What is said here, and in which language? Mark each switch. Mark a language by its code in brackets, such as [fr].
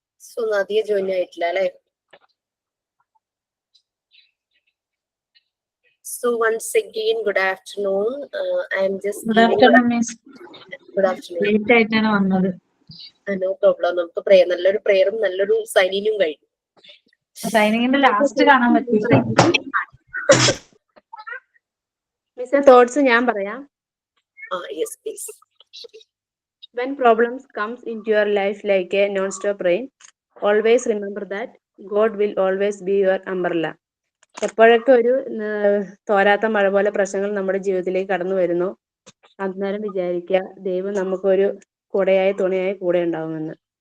[ml] So Nadia join ആയിട്ടില്ല അല്ലേ? [en] So once again, good afternoon. I am just. Good afternoon, miss. Good afternoon. [ml] Late ആയിട്ടാണ് വന്നത്. [en] No problem. [ml] നമുക്ക് prayer, നല്ലൊരു പ്രേയറും നല്ലൊരു സൈനിങ്ങും കഴിഞ്ഞു. സൈനിങ്ങിന്റെ ലാസ്റ്റ് കാണാൻ പറ്റില്ല. മിസ് തോട്ട്സ് ഞാൻ പറയാം. [en] Yes, please. When problems comes into your life like a non-stop rain, always remember that God will always be your umbrella. [ml] എപ്പോഴൊക്കെ ഒരു തോരാത്ത മഴ പോലെ പ്രശ്നങ്ങൾ നമ്മുടെ ജീവിതത്തിലേക്ക് കടന്നു വരുന്നു, അന്നേരം വിചാരിക്കുക ദൈവം നമുക്കൊരു കുടയായി തുണയായി കൂടെ ഉണ്ടാവുമെന്ന്.